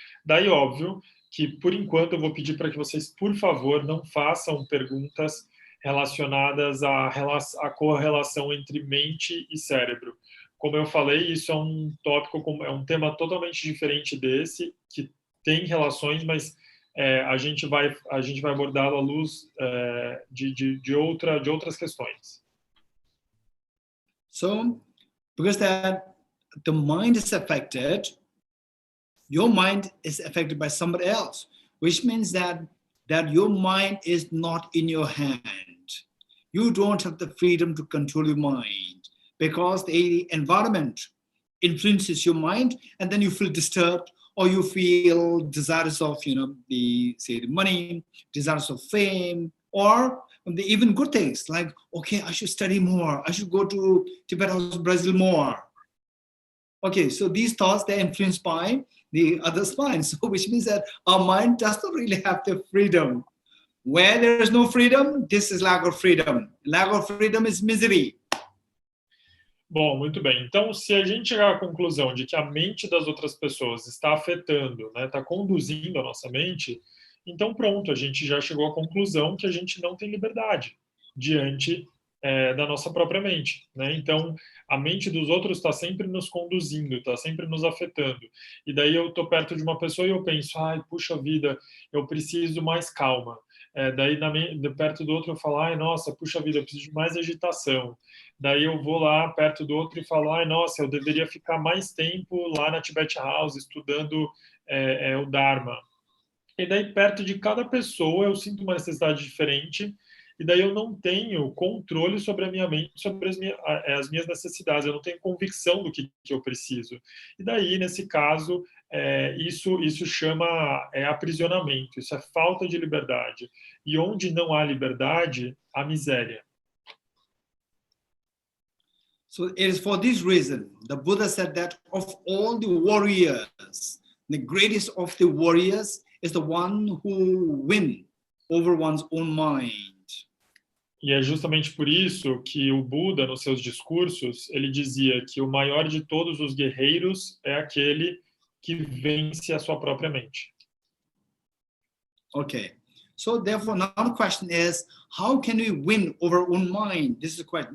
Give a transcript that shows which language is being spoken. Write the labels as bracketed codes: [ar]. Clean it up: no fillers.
[pt] Daí, óbvio, que por enquanto eu vou pedir para que vocês, por favor, não façam perguntas relacionadas à correlação entre mente e cérebro. Como eu falei, isso é um tópico, é um tema totalmente diferente desse, que tem relações, mas a gente vai abordá-lo à luz de outras questões. [en] So, because that the mind is affected, your mind is affected by somebody else, which means that your mind is not in your hand. You don't have the freedom to control your mind because the environment influences your mind, and then you feel disturbed, or you feel desirous of, the money, desirous of fame, or even good things like, okay, I should study more, I should go to Tibet or Brazil more. Okay, so these thoughts, they're influenced by the other's mind. So which means that our mind does not really have the freedom. Where there is no freedom, this is lack of freedom. Lack of freedom is misery. [pt] Bom, muito bem. Então, se a gente chegar à conclusão de que a mente das outras pessoas está afetando, né, está conduzindo a nossa mente, então pronto, a gente já chegou à conclusão que a gente não tem liberdade diante da nossa própria mente, né? Então, a mente dos outros está sempre nos conduzindo, está sempre nos afetando. E daí eu estou perto de uma pessoa e eu penso, ai, puxa vida, eu preciso mais calma. Daí, perto do outro, eu falo, ai, nossa, puxa vida, eu preciso de mais agitação. Daí eu vou lá perto do outro e falo, ai, nossa, eu deveria ficar mais tempo lá na Tibet House estudando o Dharma. E daí, perto de cada pessoa, eu sinto uma necessidade diferente, e daí eu não tenho controle sobre a minha mente, sobre as minhas necessidades, eu não tenho convicção do que eu preciso. E daí, nesse caso, isso chama aprisionamento, isso é falta de liberdade. E onde não há liberdade, há miséria. [en] So it is for this reason the Buddha said that of all the warriors, the greatest of the warriors is the one who wins over one's own mind. [pt] E é justamente por isso que o Buda, nos seus discursos, ele dizia que o maior de todos os guerreiros é aquele que vence a sua própria mente. [en] Okay. So therefore, now the question is, how can we win over our own mind? This is a question.